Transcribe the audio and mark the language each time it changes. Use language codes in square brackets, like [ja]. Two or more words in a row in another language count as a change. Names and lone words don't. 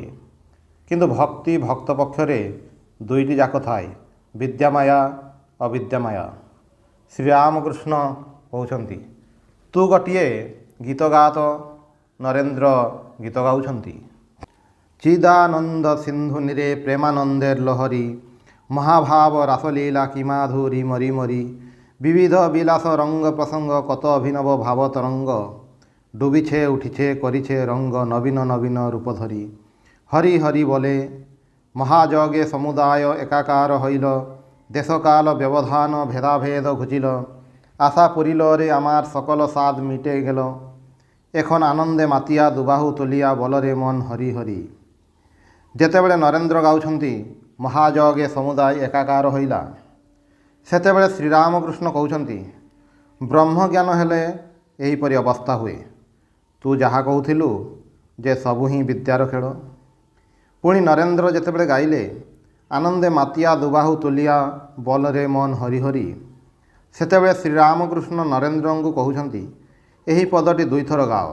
[or] କିନ୍ତୁ ଭକ୍ତି ଭକ୍ତ ପକ୍ଷରେ ଦୁଇଟି ଯାକ ଥାଏ, ବିଦ୍ୟାମାୟା ଅବିଦ୍ୟାମାୟା। ଶ୍ରୀରାମକୃଷ୍ଣ କହୁଛନ୍ତି, ତୁ ଗୋଟିଏ ଗୀତ ଗାଆ ତ। ନରେନ୍ଦ୍ର ଗୀତ ଗାଉଛନ୍ତି। [bn] চিদানন্দ সিন্ধুনিরে প্রেমানন্দের লহরী, মহাভাব রাসলীলা কি মাধুরী মরি মরি, বিবিধ বিলাস রঙ্গ প্রসঙ্গ কত অভিনব ভাব তরঙ্গ, ডুবিছে উঠিছে করিছে রঙ্গ নবীন নবীন রূপ ধরি। হরি হরি বলে মহাযজ্ঞে সমুদায় একাকার হইল, দেশকাল ব্যবধান ভেদাভেদ ঘুচিল, আশা পুরিল রে আমার সকল সাদ মিটে গেল, এখন আনন্দে মাতিয়া দুবাহু তুলিয়া বলরে মন হরি হরি। [or] যেতেବେଳେ ନରେନ୍ଦ୍ର ଗାଉଛନ୍ତି ମହାଯଜ୍ଞେ ସମୁଦାୟ ଏକାକାର ହୋଇଲା, ସେତେବେଳେ ଶ୍ରୀରାମକୃଷ୍ଣ କହୁଛନ୍ତି ବ୍ରହ୍ମଜ୍ଞାନ ହେଲେ ଏହିପରି ଅବସ୍ଥା ହୁଏ। ତୁ ଯାହା କହୁଥିଲୁ ଯେ ସବୁ ହିଁ ବିଦ୍ୟାର ଖେଳ। ପୁଣି ନରେନ୍ଦ୍ର ଯେତେବେଳେ ଗାଇଲେ [bn] আনন্দে মাতিয়া দুবাহু তুলিয়া বলরে মন হরি হরি, [or] ସେତେବେଳେ ଶ୍ରୀରାମକୃଷ୍ଣ ନରେନ୍ଦ୍ରଙ୍କୁ କହୁଛନ୍ତି ଏହି ପଦଟି ଦୁଇଥର ଗାଅ।